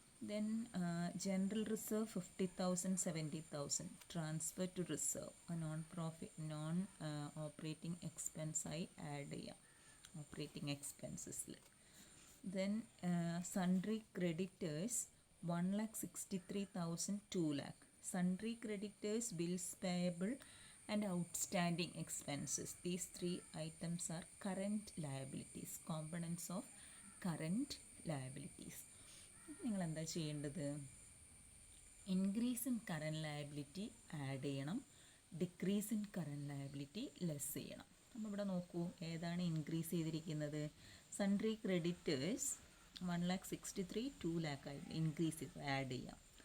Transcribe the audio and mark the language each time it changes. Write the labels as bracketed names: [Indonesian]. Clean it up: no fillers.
[Malayalam] Then general reserve 50,000 70,000 transfer to reserve, non operating എക്സ്പെൻസായി add ചെയ്യാം operating എക്സ്പെൻസസിൽ. Then sundry creditors 1,63,000 2 lakh. [English] Sundry creditors, bills payable and outstanding expenses. These 3 items are current liabilities, components of current liabilities. [Malayalam] നിങ്ങൾ എന്താ ചെയ്യേണ്ടത്? Increase in current liability add ചെയ്യണം, decrease in current liability less ചെയ്യണം. അപ്പോൾ ഇവിടെ നോക്കൂ, ഏതാണ് increase ചെയ്തിരിക്കുന്നത്? സൺട്രി ക്രെഡിറ്റേഴ്സ് 1,63,000 2 lakh ആയി ഇൻക്രീസ് ചെയ്ത് ആഡ് ചെയ്യാം.